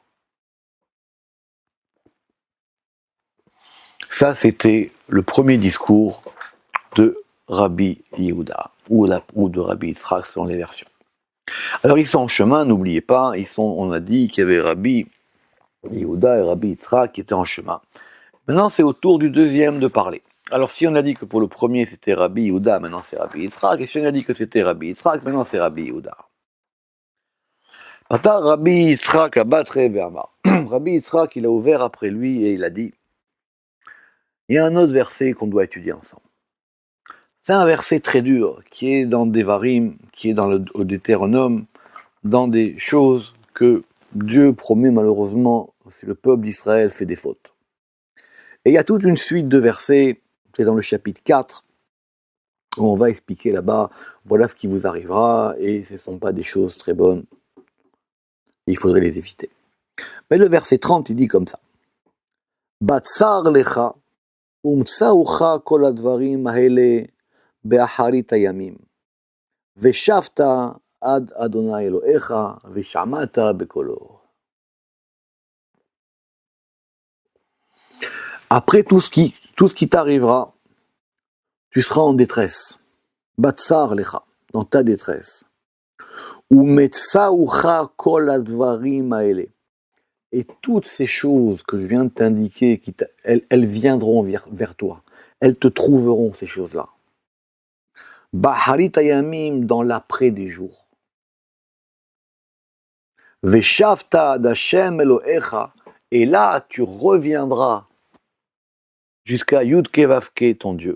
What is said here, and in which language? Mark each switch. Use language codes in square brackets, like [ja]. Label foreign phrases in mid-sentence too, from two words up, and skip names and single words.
[fr] Ça, c'était le premier discours de Rabbi Yehuda, ou de Rabbi Yitzhak selon les versions. Alors ils sont en chemin, n'oubliez pas, on a dit qu'il y avait Rabbi Yehuda et Rabbi Yitzhak qui étaient en chemin. Maintenant c'est au tour du deuxième de parler. Alors si on a dit que pour le premier c'était Rabbi Yehuda, maintenant c'est Rabbi Yitzhak, et si on a dit que c'était Rabbi Yitzhak, maintenant c'est Rabbi Yehuda. Rabbi Yitzhak a battré Verma. Rabbi Yitzhak il a ouvert après lui et il a dit, il y a un autre verset qu'on doit étudier ensemble. C'est un verset très dur, qui est dans Devarim, qui est dans le Deutéronome, dans des choses que Dieu promet malheureusement si le peuple d'Israël fait des fautes. Et il y a toute une suite de versets, c'est dans le chapitre 4, où on va expliquer là-bas, voilà ce qui vous arrivera, et ce ne sont pas des choses très bonnes, il faudrait les éviter. Mais le verset 30, il dit comme ça. [he] בצר לך ומצאוך כל הדברים האלה, באחרית הימים, ושבת עד אדוני אלוהיך, ושמעת בקולו. [fr] Après tout ce qui t'arrivera, tu seras en détresse. [he] בצר לך, [fr] dans ta détresse. [he] ומצאוך כל הדברים האלה. [fr] Et toutes ces choses que je viens de t'indiquer, elles viendront vers toi. Elles te trouveront, ces choses-là. [he] באחרית הימים, [fr] dans l'après des jours. [he] ושבת עד השם אלהיך, [fr] et là tu reviendras jusqu'à Yud-Ke Vav-Ke, ton Dieu.